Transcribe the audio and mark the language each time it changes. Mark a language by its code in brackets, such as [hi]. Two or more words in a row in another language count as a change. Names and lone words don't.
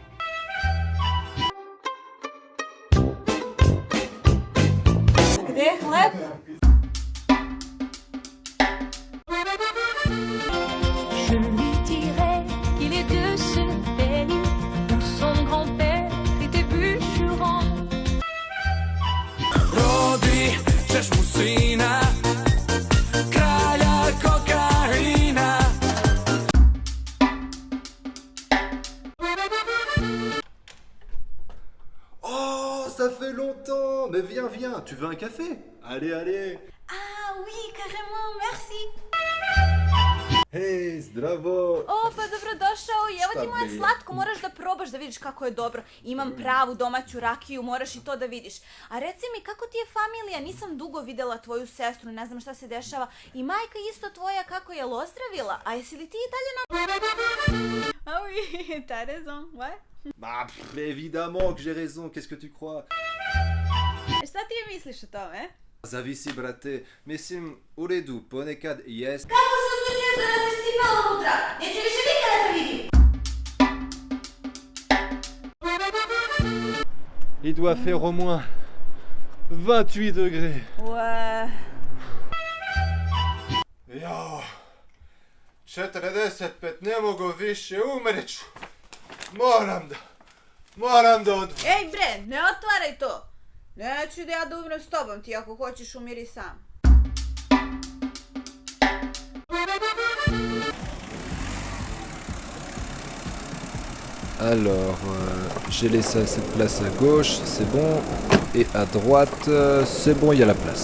[ru] Где хлеб? [fr] Je lui dirai qu'il est de ce pays où son grand-père était bûcheron. [sr] Rodi ćeš mu sina, kralja kokaina. [fr] Oh, ça fait longtemps. Mais viens, tu veux un café? Allez. Ah oui, carrément, merci. [sr] Hej, zdravo. O, pa dobrodošao i evo ti moje bre? slatko, moraš da probaš da vidiš kako je dobro. Imam pravu domaću rakiju, moraš i to da vidiš. A reci mi, kako ti je familija? Nisam dugo videla tvoju sestru, ne znam šta se dešava. I majka isto tvoja, kako je ozdravila? A jesi li ti i dalje na... [fr] Ah oui, t'as raison, ouais. Bah, évidemment que j'ai raison, qu'est-ce que tu crois? [sr] Šta ti misliš o tome? Zavisi, brate. Mislim, u redu, ponekad jest. Kako se usuđuješ da nas iscipala unutra? Neću više nikada da vidim. [fr] Il doit faire au moins 28 degrés. Ouais. [sr] Jao, 45, ne mogu više, umreću. Moram da odem. Ej bre, ne otvaraj to. Neću da ja da umrem s tobom, ti ako hoćeš umiri sam. [fr] Alors, j'ai laissé cette place à gauche, c'est bon. Et à droite, c'est bon, il y a la place.